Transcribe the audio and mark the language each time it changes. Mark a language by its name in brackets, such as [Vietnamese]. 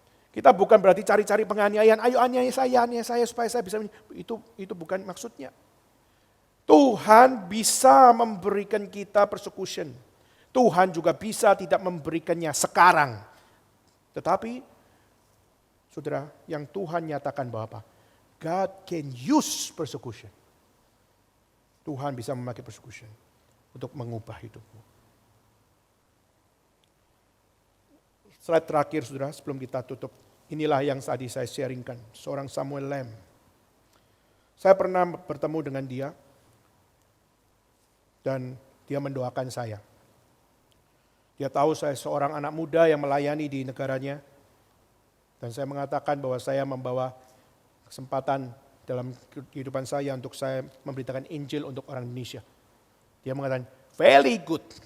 [Indonesian] Kita bukan berarti cari-cari penganiayaan, ayo aniaya saya supaya saya bisa. Itu bukan maksudnya. Tuhan bisa memberikan kita persecution. Tuhan juga bisa tidak memberikannya sekarang. Tetapi, saudara, yang Tuhan nyatakan bahwa apa? [English] God can use persecution. [Indonesian] Tuhan bisa memakai persecution untuk mengubah hidupmu. Slide terakhir saudara sebelum kita tutup. Inilah yang tadi saya sharingkan. Seorang Samuel Lamb. Saya pernah bertemu dengan dia. Dan dia mendoakan saya. Dia tahu saya seorang anak muda yang melayani di negaranya. Dan saya mengatakan bahwa saya membawa kesempatan dalam kehidupan saya untuk saya memberitakan Injil untuk orang Indonesia. Dia mengatakan, [English] very good.